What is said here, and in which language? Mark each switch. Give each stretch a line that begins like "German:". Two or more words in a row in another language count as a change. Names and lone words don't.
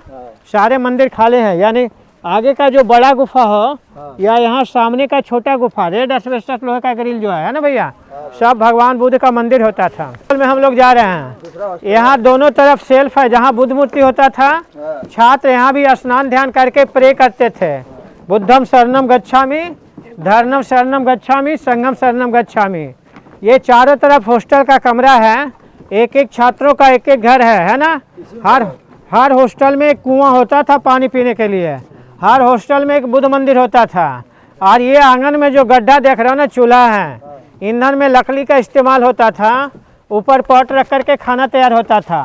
Hindi: सारे मंदिर खाली हैं, यानी आगे का जो बड़ा गुफा हो या यहाँ सामने का छोटा गुफा,
English: red asbestos
Hindi: लोहे का ग्रिल जो है ना भैया, सब भगवान बुद्ध का मंदिर होता था। में हम लोग जा रहे हैं, यहाँ दोनों तरफ सेल्फ है जहाँ बुद्ध मूर्ति होता था। छात्र यहाँ भी स्नान ध्यान करके प्रे करते थे,
Pali: बुद्धम शरणम गच्छामि, धर्मम शरणम गच्छामि, संघम शरणम गच्छामि।
Hindi: ये चारों तरफ हॉस्टल का कमरा है, एक एक छात्रों का एक एक घर है ना। हर हॉस्टल में एक कुआं होता था पानी पीने के लिए। हर हॉस्टल में एक बुद्ध मंदिर होता था। और ये आंगन में जो गड्ढा देख रहे हो ना, चूल्हा है। ईंधन में लकड़ी का इस्तेमाल होता था, ऊपर पॉट रख करके खाना तैयार होता था।